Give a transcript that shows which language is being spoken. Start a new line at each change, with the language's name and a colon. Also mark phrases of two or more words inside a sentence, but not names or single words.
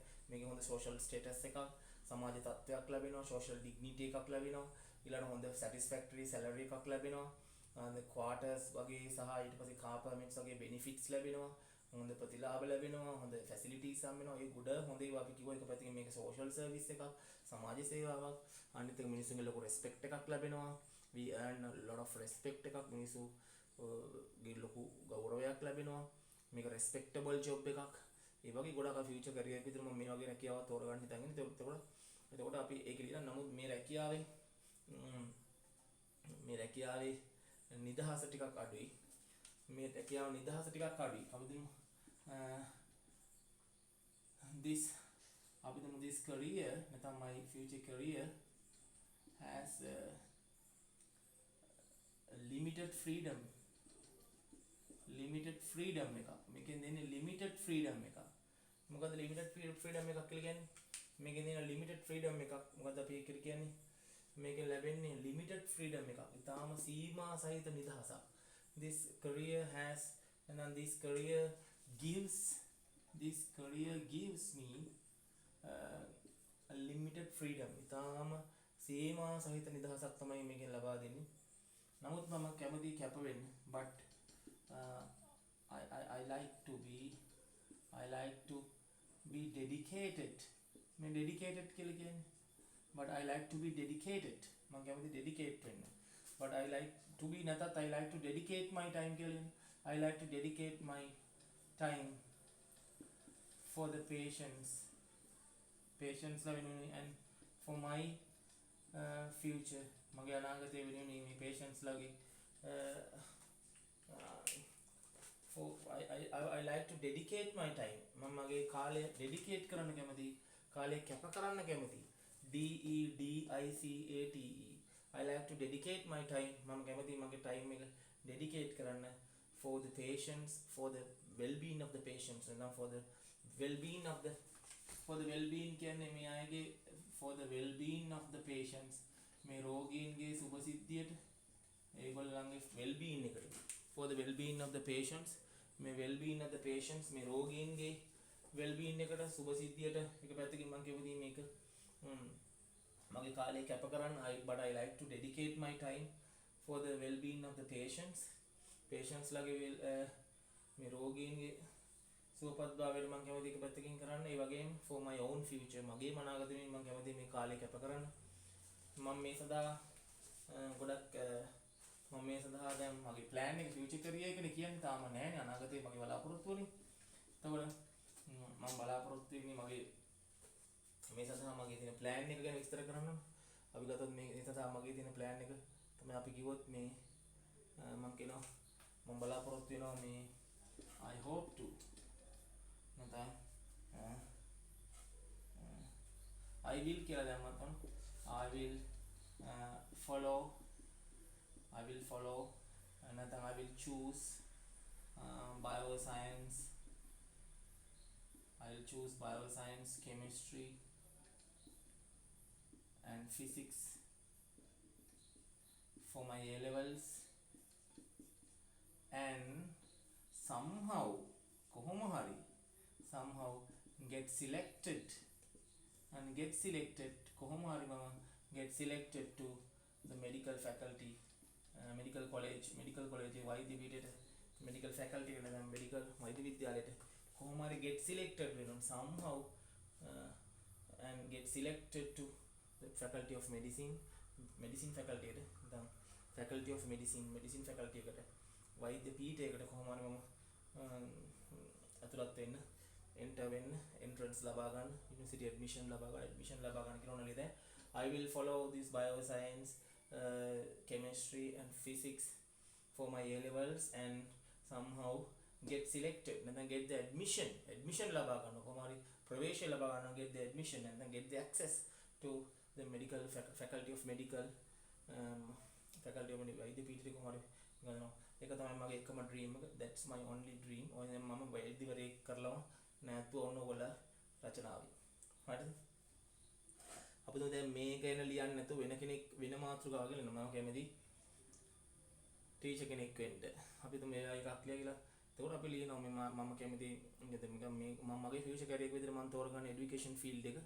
Sinhala: මේකේ හොඳ
English: social status
Sinhala: එකක්, සමාජ තත්ත්වයක් ලැබෙනවා,
English: social dignity
Sinhala: එකක් ලැබෙනවා, ඊළඟ හොඳ
English: satisfactory salary
Sinhala: එකක් ලැබෙනවා. ක්වාටර්ස් වගේ සහ ඊට පස්සේ
English: car permits
Sinhala: වගේ බෙනිෆිට්ස් ලැබෙනවා. හොඳ ප්‍රතිලාභ ලැබෙනවා, හොඳ ෆැසිලිටිස් හම්බෙනවා. ඒ ගොඩ හොඳ ඒවා අපි කිව්වා. එක පැත්තකින් මේක
English: social service
Sinhala: එකක්, සමාජ සේවාවක්. අනිත් එක මිනිස්සුන්ගේ ලොකු රෙස්පෙක්ට් එකක් ලැබෙනවා.
English: we earn a lot of respect
Sinhala: එකක් මිනිස්සු ගේ ලොකු ගෞරවයක් ලැබෙනවා. මේක
English: respectable job
Sinhala: එකක්. ඒ වගේ ගොඩක්
English: future career
Sinhala: එක විතර මම මේ වගේ රැකියාවක් තෝරගන්න හිතන්නේ. එතකොට අපි ඒක ලියලා නමුත් මේ රැකියාවේ නිදහස ටිකක් අඩුයි. මේ රැකියාව නිදහස ටිකක් අඩුයි. අපි දුමු
English: this career
Sinhala: නැත්නම්
English: my future career has limited freedom
Sinhala: එකක්. මේකෙන් දෙන්නේ
English: limited freedom
Sinhala: එකක්. මොකද
English: limited freedom
Sinhala: එකක් කියලා කියන්නේ? මේකෙන් දෙන
English: limited freedom
Sinhala: එකක්. මොකද අපි ඒක කියන්නේ? මේකෙන් ලැබෙන්නේ
English: limited freedom
Sinhala: එකක්. ඊටාම සීමා සහිත නිදහසක්.
English: This career gives me a limited freedom.
Sinhala: ඊටාම සීමා සහිත නිදහසක් තමයි මේකෙන් ලබා දෙන්නේ. නමුත් මම කැමති කැප වෙන්න.
English: but I like to be dedicated. මේ dedicated
Sinhala: කියලා කියන්නේ
English: but I like to be dedicated.
Sinhala: මම කැමති dedicate වෙන්න.
English: but I like to be නැතත් I like to dedicate my time කියලා. I like to dedicate my time for the patients
Sinhala: ලා වෙනුවෙන්
English: and for my future.
Sinhala: මගේ අනාගතය වෙනුවෙන් මේ
English: patients ලාගේ I like to dedicate my time.
Sinhala: මම මගේ කාලය dedicate කරන්න කැමතියි. කාලය කැප කරන්න කැමතියි.
English: DEDICATE. I like to dedicate my time.
Sinhala: මම කැමතියි මගේ
English: time එක dedicate කරන්න for the patients, for the well-being of the patients and for the well-being
Sinhala: කියන්නේ මේ අයගේ
English: for the well-being of the patients.
Sinhala: මේ රෝගීන්ගේ සුභසිද්ධියට ඒගොල්ලන්ගේ
English: well-being එකට for the well-being of the patients.
Sinhala: මේ
English: well-being of the patients
Sinhala: මේ රෝගීන්ගේ well-being එකට සුභසිද්ධියට එක පැත්තකින් මම කියවදී මේක මගේ කාලය කැප කරන්න.
English: but I like to dedicate my time for the well-being of the patients
Sinhala: ලාගේ මේ රෝගීන්ගේ සුවපත්භාවයට මම කැමති එක පැත්තකින් කරන්න. ඒ වගේම
English: for my own future
Sinhala: මගේ අනාගතය වෙනුවෙන් මම කැමති මේ කාලය කැප කරන්න. මම මේ සඳහා දැන් මගේ plan එක
English: future career
Sinhala: එකනේ කියන්නේ තාම නැහැනේ. අනාගතේ මගේ බලාපොරොත්තු වනේ. එතකොට මම බලාපොරොත්තු වෙන්නේ මගේ මේ සඳහා මගේ තියෙන plan එක ගැන විස්තර කරන්න. අපි ගත්තොත් මේ සඳහා මගේ තියෙන plan එක තමයි අපි කිව්වොත් මේ මම කියනවා මම බලාපොරොත්තු වෙනවා මේ
English: I hope to
Sinhala: නැත්නම්
English: I will
Sinhala: කියලා දැම්මත්
English: I will follow
Sinhala: නැත්නම්
English: I will choose bioscience. I will choose bioscience, chemistry and physics for my A levels and somehow get selected to the medical faculty, medical college
Sinhala: වෛද්‍ය පීඨයට
English: medical faculty
Sinhala: එකට නම්
English: medical
Sinhala: වෛද්‍ය විද්‍යාලයට කොහොම හරි
English: get selected වෙනවා somehow and get selected to the faculty of medicine faculty
Sinhala: එකට දැන්
English: faculty of medicine faculty
Sinhala: එකට වෛද්‍ය පීඨයකට කොහොම හරි මම අතුලත් වෙන්න
English: enter වෙන්න entrance
Sinhala: ලබා ගන්න
English: university admission
Sinhala: ලබා ගන්න කියන නේද.
English: I will follow this bioscience, chemistry and physics for my A levels and somehow get selected and then get the admission
Sinhala: ලබා ගන්න කොහොම හරි ප්‍රවේශය ලබා ගන්න
English: get the admission and then get the access to the medical faculty of medical
Sinhala: වෛද්‍ය පීඨයට කොහොම හරි ගන්නවා ඒක තමයි මගේ එකම ඩ්‍රීම් එක.
English: that's my only dream.
Sinhala: ඔය දැන් මම වෛද්‍යවරයෙක් කරලම නැත්තු ඕන ඔයගොල්ලෝ රචනාවේ. හරිද? අපි දැන් මේක එන ලියන්න නැතුව වෙන කෙනෙක් වෙන මාතෘකාවක ලියනවා. මම කැමති ටීචර් කෙනෙක් වෙන්න. අපි මේ එකක් ලියලා එතකොට අපි ලියනවා මම කැමති මේ මම මගේ
English: future career
Sinhala: එක විදිහට මම තෝරගන්න
English: education field
Sinhala: එක.